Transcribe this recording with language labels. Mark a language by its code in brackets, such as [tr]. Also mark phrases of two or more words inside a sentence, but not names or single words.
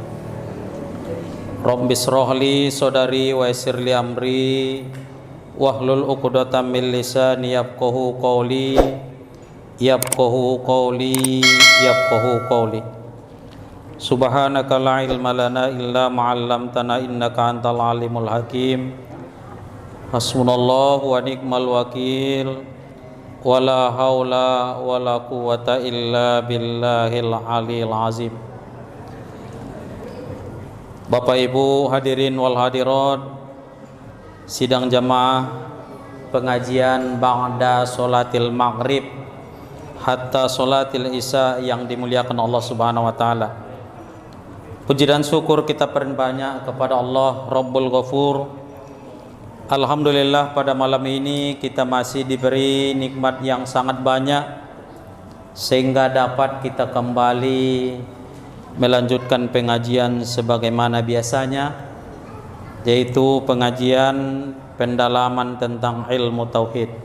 [ar] رب اشرح لي صدري ويسر لي أمري واحلل عقدة من لساني يفقهوا قولي سبحانك لا علم لنا إلا ما علمتنا إنك أنت العليم الحكيم. حسبنا الله ونعم الوكيل. ولا حول ولا قوة إلا بالله العلي العظيم. [id] Bapak Ibu [ar] الحاضرين والحاضرات, [id] sidang jamaah pengajian [ar] بعد صلاة المغرب حتى صلاة العشاء [id] yang dimuliakan Allah [ar] سبحانه وتعالى. [id] Puji dan syukur kita perbanyak kepada Allah Rabbul Ghafur. Alhamdulillah pada malam ini kita masih diberi nikmat yang sangat banyak sehingga dapat kita kembali melanjutkan pengajian sebagaimana biasanya, yaitu pengajian pendalaman tentang ilmu tauhid.